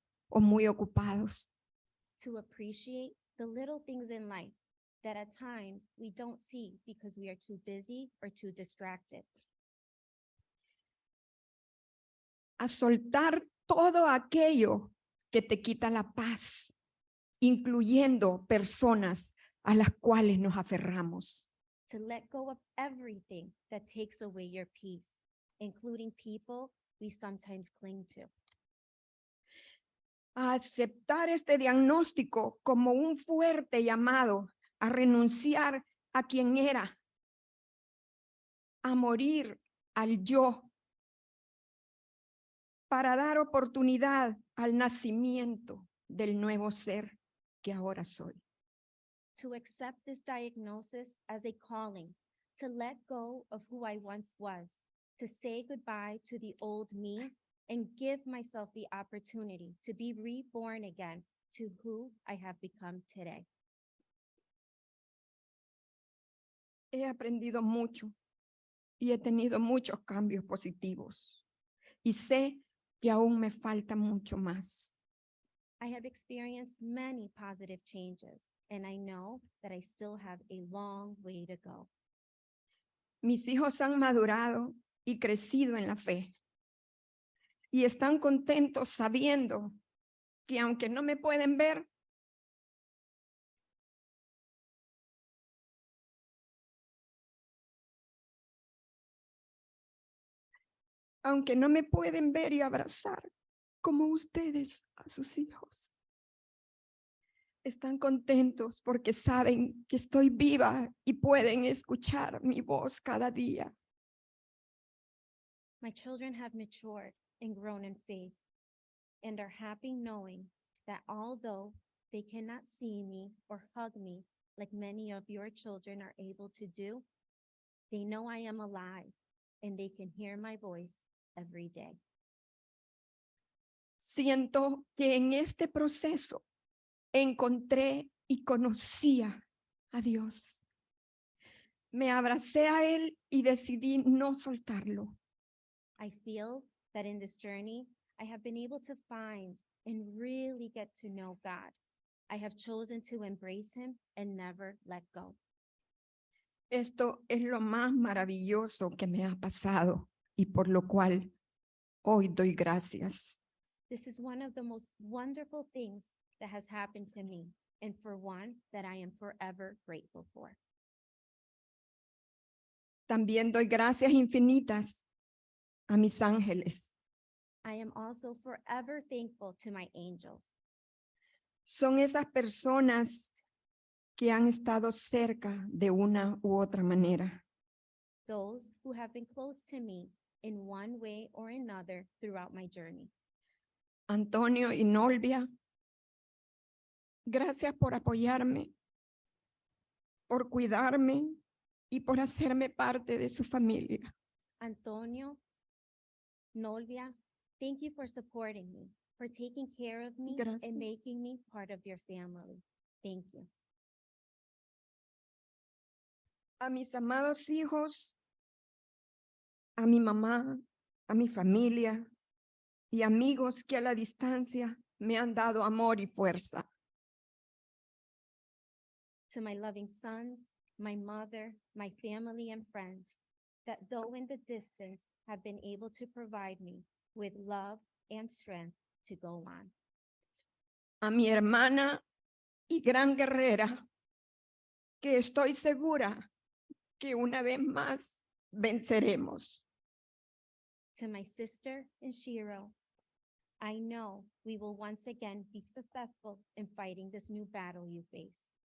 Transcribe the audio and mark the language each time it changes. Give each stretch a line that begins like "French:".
Spanish: o muy ocupados.
English: to appreciate the little things in life that at times we don't see because we are too busy or too distracted.
Spanish: A soltar todo aquello que te quita la paz, incluyendo personas a las cuales nos aferramos.
English: To let go of everything that takes away your peace, including people we sometimes cling to.
Spanish: A aceptar este diagnóstico como un fuerte llamado a renunciar a quien era, a morir al yo, para dar oportunidad al nacimiento del nuevo ser que ahora soy.
English: To accept this diagnosis as a calling, to let go of who I once was, to say goodbye to the old me, and give myself the opportunity to be reborn again to who I have become today.
Spanish: He aprendido mucho y he tenido muchos cambios positivos y sé que aún me falta mucho más.
English: I have experienced many positive changes, and I know that I still have a long way to go.
Spanish: Mis hijos han madurado y crecido en la fe y están contentos sabiendo que aunque no me pueden ver, aunque no me pueden ver y abrazar como ustedes a sus hijos, están contentos porque saben que estoy viva y pueden escuchar mi voz cada día.
English: My children have matured and grown in faith and are happy knowing that although they cannot see me or hug me like many of your children are able to do, they know I am alive and they can hear my voice every day.
Spanish: Siento que en este proceso encontré y conocía a Dios. Me abracé a Él y decidí no soltarlo.
English: I feel that in this journey, I have been able to find and really get to know God. I have chosen to embrace him and never let go.
Spanish: Esto es lo más maravilloso que me ha pasado y por lo cual hoy doy gracias.
English: This is one of the most wonderful things that has happened to me, and for one that I am forever grateful for.
Spanish: También doy gracias infinitas a mis ángeles.
English: I am also forever thankful to my angels.
Spanish: Son esas personas que han estado cerca de una u otra manera.
English: Those who have been close to me in one way or another throughout my journey.
Spanish: Antonio y Nolvia, gracias por apoyarme, por cuidarme y por hacerme parte de su familia.
English: Antonio, Nolvia, thank you for supporting me, for taking care of me
Spanish: Gracias.
English: and making me part of your family. Thank you.
Spanish: A mis amados hijos, a mi mamá, a mi familia y amigos que a la distancia me han dado amor y fuerza.
English: To my loving sons, my mother, my family and friends, that though in the distance have been able to provide me with love and strength to go on.
Spanish: A mi hermana y gran guerrera, que estoy segura que una vez más venceremos.
English: To my sister and Shiro, I know we will once again be successful in fighting this new battle you face.